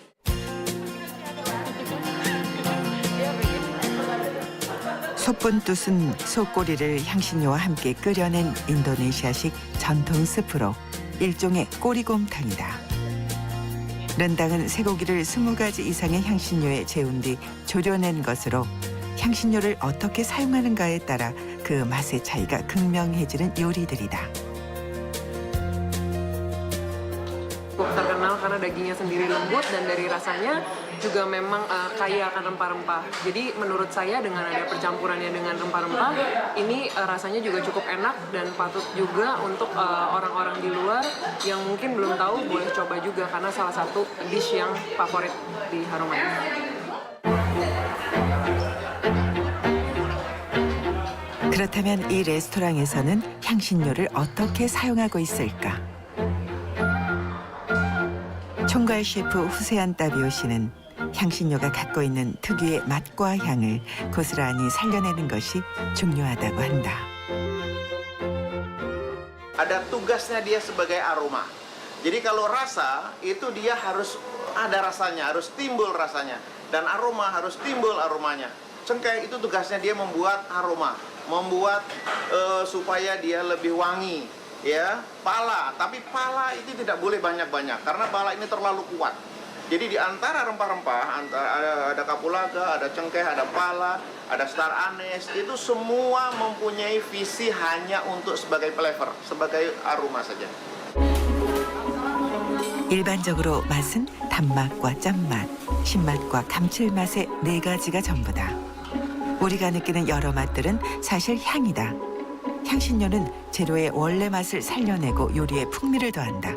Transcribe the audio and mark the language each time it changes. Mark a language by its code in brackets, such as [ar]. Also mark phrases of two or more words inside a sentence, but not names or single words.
[ko] 소뿐뚜은 소꼬리를 향신료와 함께 끓여낸 인도네시아식 전통 스프로 일종의 꼬리곰탕이다. 른당은 쇠고기를 20가지 이상의 향신료에 재운 뒤 졸여낸 것으로 향신료를 어떻게 사용하는가에 따라 그 맛의 차이가 극명해지는 요리들이다. [id] Terkenal karena dagingnya sendiri lembut dan dari rasanya juga memang kaya akan rempah-rempah. Jadi menurut saya dengan ada percampurannya dengan rempah-rempah, ini rasanya juga cukup enak dan patut juga untuk orang-orang di luar yang mungkin belum tahu boleh coba juga karena salah satu dish yang favorit di Harumaya. [ko] 그렇다면 이 레스토랑에서는 향신료를 어떻게 사용하고 있을까? 총괄 셰프 후세안 따비오 씨는 향신료가 갖고 있는 특유의 맛과 향을 고스란히 살려내는 것이 중요하다고 한다. [id] Ada tugasnya dia sebagai aroma. Jadi kalau rasa itu dia harus ada rasanya, harus timbul rasanya. Dan aroma harus timbul aromanya. Cengkeh itu tugasnya dia membuat aroma, membuat supaya dia lebih wangi. Ya, pala, tapi pala itu tidak boleh banyak-banyak karena pala ini terlalu kuat. Jadi di antara rempah-rempah, ada kapulaga, ada cengkeh, ada pala, ada [en] star anise, [id] itu semua mempunyai visi hanya untuk sebagai flavor, sebagai aroma saja. [ko] 일반적으로 맛은 단맛과 짠맛, 신맛과 감칠맛의 4가지가 전부다. 우리가 느끼는 여러 맛들은 사실 향이다. 향신료는 재료의 원래 맛을 살려내고 요리에 풍미를 더한다.